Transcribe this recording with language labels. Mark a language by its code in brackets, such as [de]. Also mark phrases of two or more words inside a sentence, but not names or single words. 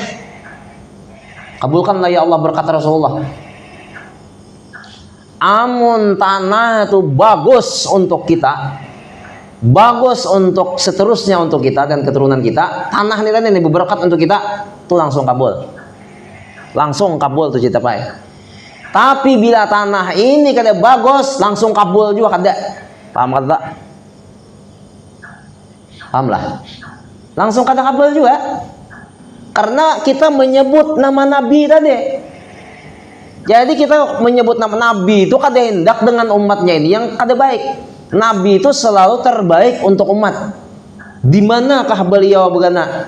[id] Kabulkanlah ya Allah berkat Rasulullah. Amun tanah itu bagus untuk kita, bagus untuk seterusnya untuk kita dan keturunan kita, tanah ini berkat untuk kita, tuh langsung kabul tuh cita pai. Tapi bila tanah ini kada bagus, langsung kabul juga kada. [bjn] Paham kada? Paham lah. [id] Langsung kada kabul juga. Karena kita menyebut nama Nabi tadi. Jadi kita menyebut nama Nabi itu kada hendak dengan umatnya ini yang kada baik. Nabi itu selalu terbaik untuk umat. Di manakah beliau begana?